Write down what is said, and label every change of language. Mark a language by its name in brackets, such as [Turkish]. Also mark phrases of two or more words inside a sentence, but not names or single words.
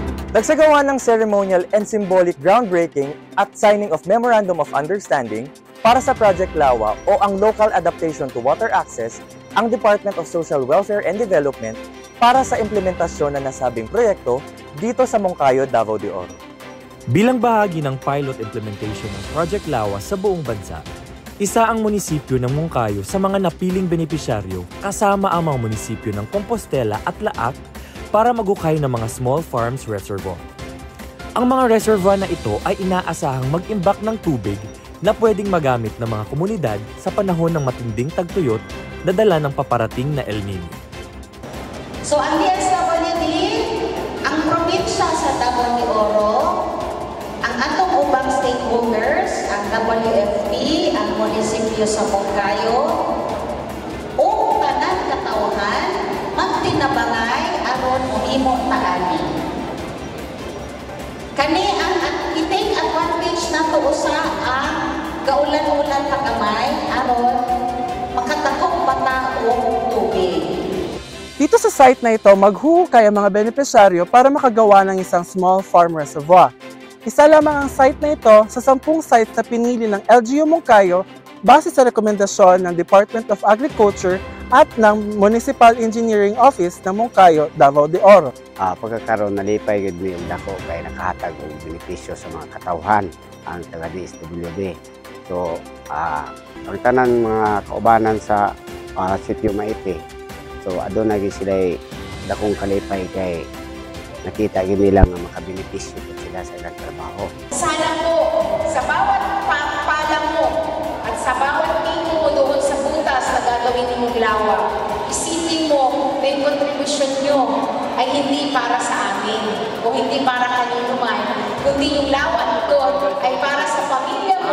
[Filipino] Nagsagawa ng [English] ceremonial and symbolic groundbreaking [Filipino] at signing of Memorandum of Understanding para sa Project Lawa o ang Local Adaptation to Water Access ang Department of Social Welfare and Development para sa implementasyon ng nasabing proyekto dito sa Moncayo, Davao de Oro. Bilang bahagi ng pilot implementation ng Project Lawa sa buong bansa, isa ang munisipyo ng Moncayo sa mga napiling benepisyaryo kasama ang mga munisipyo ng Compostela at Laak para magukay ng mga [English] small farms reservoir. [Filipino] Ang mga reservoir na ito ay inaasahang mag-imbak ng tubig na pwedeng magamit ng mga komunidad sa panahon ng matinding tagtuyot na dala ng paparating na El Nino. [Cebuano] So ang DSWD, ang probinsya sa Davao de Oro, ang atong ubang stakeholders, ang WFP, ang munisipyo sa Moncayo, o tanan katauhan, magtinabangay aron umimo taani. Kani ang [English] i-take advantage [Cebuano] nato usa ang kaulan-ulan pagamay aron makatakop bata og tubig. [Filipino] Dito sa site na ito, maghuhukay ang mga benepisyaryo para makagawa ng isang [English] small farm reservoir. [Filipino] Isa lamang ang site na ito sa 10 sites na pinili ng LGU Moncayo base sa rekomendasyon ng Department of Agriculture at ng Municipal Engineering Office ng Moncayo, Davao de Oro. [Cebuano] Pagkakaroon nalipay gid mi dako kay nakahatag og benepisyo sa mga katawhan ang taga DSWD. So, ang tanan mga kaubanan sa sitio Maite. So, aduna gyud sila dakong kalipay kay nakita gyud nila nga makabenepisyo sila sa ilang trabaho. [Filipino] Sana po sa bawat palang mo at sa bawat tingin mo doon sa butas na gagawin mong lawa, isipin mo na yung kontribusyon nyo ay hindi para sa amin o hindi para kanino man, kundi yung lawa ito ay para sa pamilya mo.